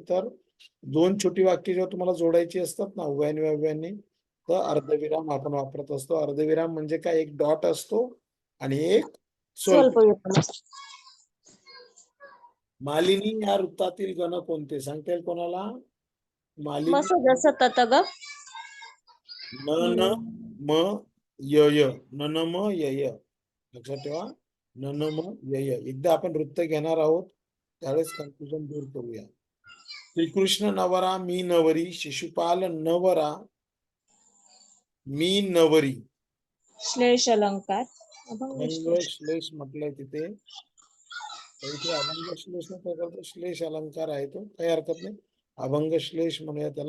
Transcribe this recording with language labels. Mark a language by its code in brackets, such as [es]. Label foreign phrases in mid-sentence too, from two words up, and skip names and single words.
[mr] तर 2 छोटी वाक्य जेव्हा तुम्हाला जोडायची असतात ना उभयान्वी अव्ययान्वी, तर अर्धविराम आपण वापरत असतो. अर्धविराम म्हणजे काय? एक डॉट असतो आणि एक स्वल्प. स्वल्पविराम. मालिनी या वृत्तातील गण कोणते? सांगता येईल कोणाला? मालिनी. मसज सतत ग. न न म य य, न न म य य. लक्षात ठेवा, न न म य य. एकदा आपण वृत्त घेणार आहोत, त्यावेळेस कन्फ्युजन दूर करूया. श्रीकृष्ण नवरा मी नवरी, शिशुपाल नवरा मी नवरी. श्लेष अलंकार. अभंग श्लेष म्हटलंय तिथे. तर इथे अभंग श्लेष न प्रकारचा श्लेष अलंकार आहे, तो काही हरकत नाही, अभंग श्लेष म्हणूया त्याला.